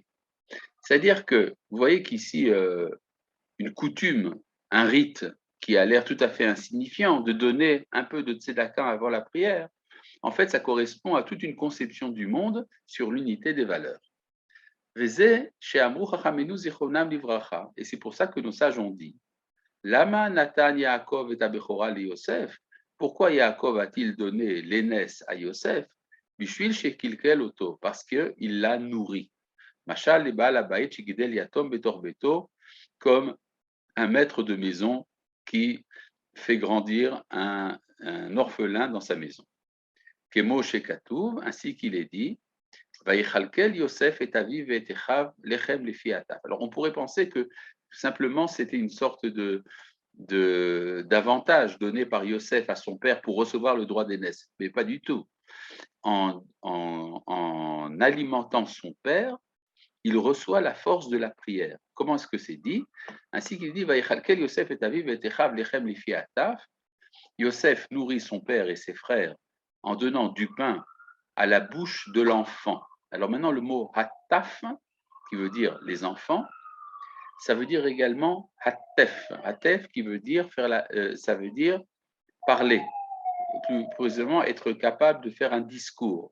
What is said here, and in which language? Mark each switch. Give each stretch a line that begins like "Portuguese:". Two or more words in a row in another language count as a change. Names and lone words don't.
French: C'est-à-dire que, vous voyez qu'ici, une coutume, un rite qui a l'air tout à fait insignifiant, de donner un peu de tzedaka avant la prière, en fait, ça correspond à toute une conception du monde sur l'unité des valeurs. Et c'est pour ça que nos sages ont dit,
Hebrew: למה נתן יעקב את הבכורה ליוסף.
French: Pourquoi Yaakov a-t-il donné l'aînesse à Yosef?
Hebrew: בשביל שכלכל אותו,
French: parce qu'il l'a nourri.
Hebrew: משל לבעל הבית שגידל יתום בתוך ביתו,
French: comme un maître de maison qui fait grandir un orphelin dans sa maison.
Hebrew: כמו שכתוב,
French: ainsi qu'il est dit,
Hebrew: יוסף את אביו ואת אחיו לחם לפי הטף.
French: Alors on pourrait penser que simplement c'était une sorte d'avantage donné par Yosef à son père pour recevoir le droit d'aînesse, mais pas du tout. En alimentant son père, il reçoit la force de la prière. Comment est-ce que c'est dit? Ainsi qu'il dit,
Hebrew: יוסף את אביו ואת אחיו לחם לפי הטף.
French: Yosef nourrit son père et ses frères en donnant du pain à la bouche de l'enfant. Alors maintenant, le mot hataf, qui veut dire les enfants, ça veut dire également hatef. Hatef qui veut dire ça veut dire parler, plus précisément être capable de faire un discours.